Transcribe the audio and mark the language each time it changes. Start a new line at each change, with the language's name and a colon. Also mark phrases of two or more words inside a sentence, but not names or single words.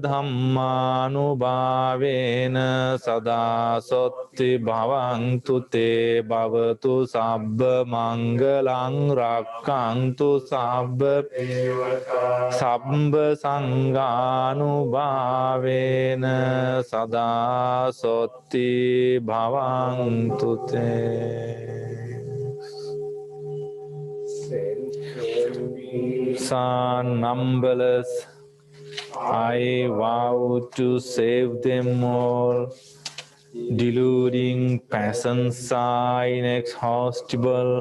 Pali: ධම්මානුභාවේන සදා සොත්ති භවන්තු තේ භවතු සබ්බ මංගලං රක්ඛන්තු සබ්බ දේවතා සබ්බ සංඝානුභාවේන සදා සොත්ති භවන්තු තේ
English: Son numberless, I vow to save them all. Deluding passions are inexhaustible.